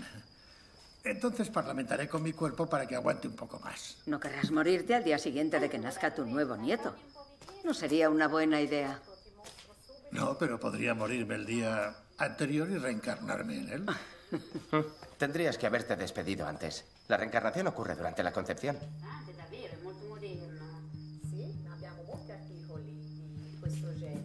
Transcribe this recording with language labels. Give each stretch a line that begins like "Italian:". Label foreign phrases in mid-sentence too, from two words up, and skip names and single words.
Spanish: Entonces parlamentaré con mi cuerpo para que aguante un poco más. No querrás morirte al día siguiente de que nazca tu nuevo nieto. No sería una buena idea. No, pero podría morirme el día anterior y reencarnarme en él. Tendrías que haberte despedido antes. La reencarnación ocurre durante la concepción.
Italian: È davvero, è molto moderno. Sì, abbiamo molti articoli di questo genere.